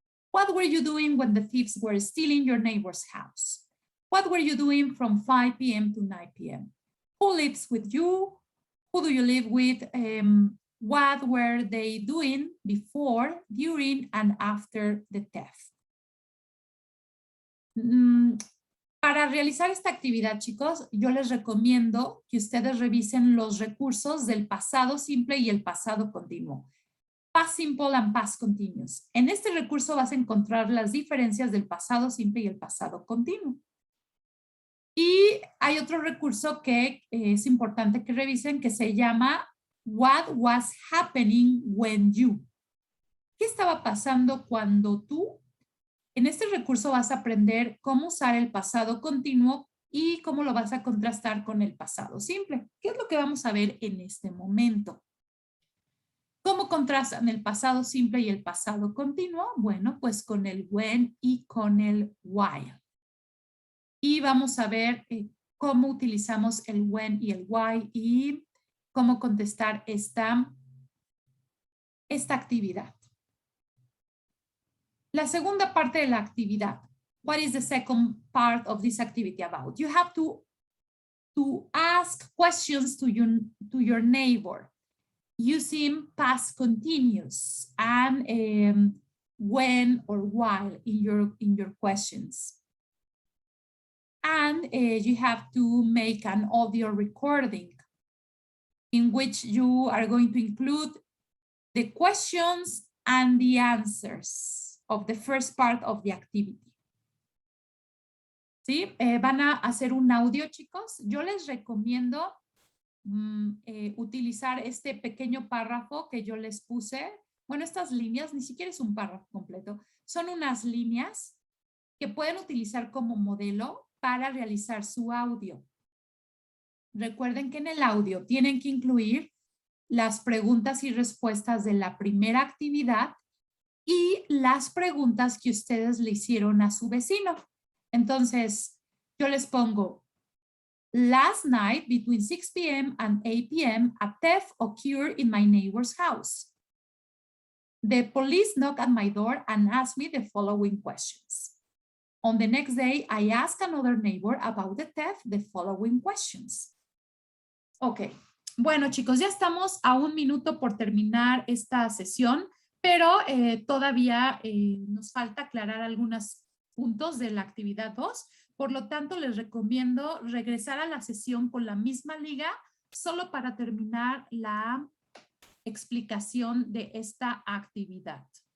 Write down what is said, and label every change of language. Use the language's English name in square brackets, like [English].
[English] What were you doing when the thieves were stealing your neighbor's house? What were you doing from 5 p.m. to 9 p.m.? Who lives with you? Who do you live with? What were they doing before, during, and after the theft? [Spanish] Para realizar esta actividad, chicos, yo les recomiendo que ustedes revisen los recursos del pasado simple y el pasado continuo. [English] Past simple and past continuous. [Spanish] En este recurso vas a encontrar las diferencias del pasado simple y el pasado continuo. Y hay otro recurso que es importante que revisen que se llama [English] What was happening when you? [Spanish] ¿Qué estaba pasando cuando tú? En este recurso vas a aprender cómo usar el pasado continuo y cómo lo vas a contrastar con el pasado simple. ¿Qué es lo que vamos a ver en este momento? ¿Cómo contrastan el pasado simple y el pasado continuo? Bueno, pues con el when y con el while. Y vamos a ver cómo utilizamos el when y el why y cómo contestar esta actividad. La segunda parte de la actividad. [English] What is the second part of this activity about? You have to ask questions to your neighbor using past continuous and when or while in your questions. And you have to make an audio recording in which you are going to include the questions and the answers of the first part of the activity. [Spanish] ¿Sí? Van a hacer un audio, chicos. Yo les recomiendo utilizar este pequeño párrafo que yo les puse. Bueno, estas líneas, ni siquiera es un párrafo completo, son unas líneas que pueden utilizar como modelo para realizar su audio. Recuerden que en el audio tienen que incluir las preguntas y respuestas de la primera actividad y las preguntas que ustedes le hicieron a su vecino. Entonces, yo les pongo, [English] last night between 6 p.m. and 8 p.m. a theft occurred in my neighbor's house. The police knocked at my door and asked me the following questions. On the next day, I asked another neighbor about the theft the following questions. [Spanish] Ok, bueno chicos, ya estamos a 1 minuto por terminar esta sesión, pero todavía nos falta aclarar algunos puntos de la actividad 2. Por lo tanto, les recomiendo regresar a la sesión con la misma liga solo para terminar la explicación de esta actividad.